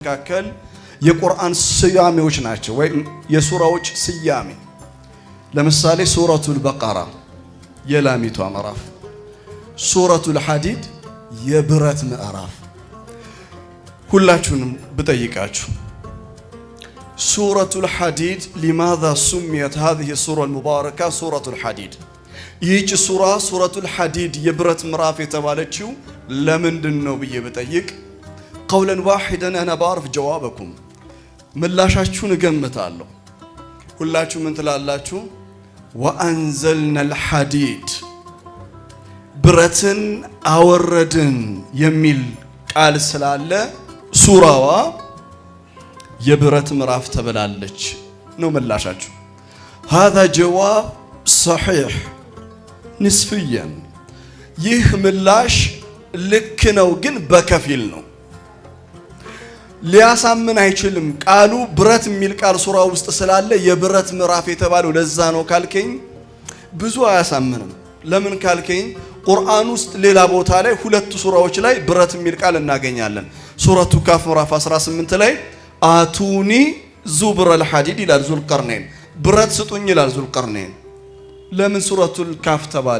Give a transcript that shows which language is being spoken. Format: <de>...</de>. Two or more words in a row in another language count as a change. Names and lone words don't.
<am>መካከል የቁርአን ስያሜዎች ናቸው ወይ የሱራዎች ስያሜ። ለምሳሌ ሱረቱል በቀራ የላሚቷ ምዕራፍ፣ ሱረቱል ሐዲድ የብረት ምዕራፍ። ሁላችሁንም ብጠይቃችሁ ሱረቱል ሐዲድ</am> <ar>لماذا سميت هذه السورة المباركة سورة الحديد؟</ar> <am>ይህች ሱራ ሱረቱል ሐዲድ የብረት ምዕራፍ የተባለችው ለምንድነው ብዬ ብጠይቅ</am> <ar>قولا واحدا انا بعرف جوابكم</ar> <am>ምላሻችሁን እገምታለሁ። ሁላችሁ ምን ትላላችሁ?</am> <ar>وانزلنا الحديد</ar> <am>ብረትን አወረድን የሚል ቃል ስላለ ሱራዋ የብረት ምዕራፍ ተብላለች ነው ምላሻችሁ።</am> <ar>هذا جواب صحيح نسبيا</ar> <am>ይህ ምላሽ ልክ ነው ግን በከፊል ነው። ሊያሳምን አይችልም። ቃሉ ብረት የሚል ቃል ሱራ ውስጥ ስላለ የብረት ምዕራፍ የተባለው ለዛ ነው ካልከኝ ብዙ አያሳምንም። ለምን ካልከኝ ቁርአን ውስጥ ሌላ ቦታ ላይ ሁለት ሱራዎች ላይ ብረት የሚል ቃል እናገኛለን። ሱረቱ ካፍ ምዕራፍ 18 ላይ</am> <ar>آتوني زبر الحديد</ar> <am>ይላል ዙልቀርነይን፣ ብረት ስጡኝ ይላል ዙልቀርነይን። ለምን ሱረቱል ካፍ ተባለ?</am>